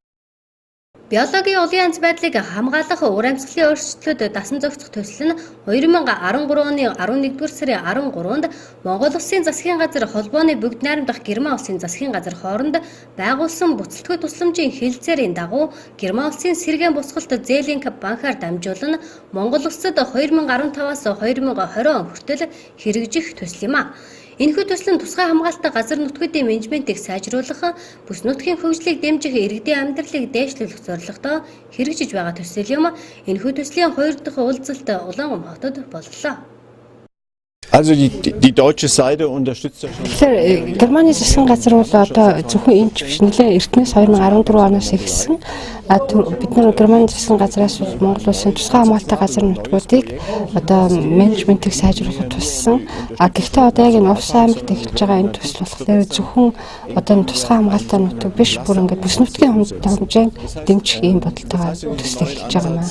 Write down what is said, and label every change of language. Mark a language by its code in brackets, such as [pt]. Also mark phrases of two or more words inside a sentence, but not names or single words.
[mn] Биологийн олон янз байдлыг хамгаалах өөр амьсгалын өөрчлөлтөд дасан зохицох төсөл нь 2013 оны 11-р сарын 13-нд Монгол улсын засгийн газар холбооны бүгд найрамдах Герман улсын засгийн газар хооронд байгуулсан буцалтгүй тусламжийн хэлэлцээрийн дагуу Герман улсын сэргээн босголт Зээлинг банкаар дамжуулан Монгол улсад 2015-аас 2020 он хүртэл хэрэгжих төсөл юм а. Энэхүү төсөл нь тусгай хамгаалалттай газар нутгуудын менежментийг сайжруулах, бүс нутгийн хөгжлийг дэмжих, иргэдийн амьдралыг дээшлүүлэх зорилготой хэрэгжиж байгаа төсөл юм. Энэхүү төслийн 2 дахь уулзалт Улаангом хотод боллоо. [de] Also die deutsche Seite unterstützt ja schon. [mn] Германы засгийн газар бол одоо зөвхөн энэ ч биш нэлээ эртнээс 2014 оноос эхэлсэн. Бид нар Германы засгийн газраас Монгол улсын тусгай хамгаалалттай газар нутгуудыг одоо менежментийг сайжруулахад туссан. Гэхдээ одоо яг энэ Өвс аймагт эхэлж байгаа энэ төсөл болохоор зөвхөн одоо энэ тусгай хамгаалалттай нутаг биш бүр ингээд бүс нутгийн хэмжээнд дэмжих юм бодолтойгоо төсөл эхэлж байгаа юм.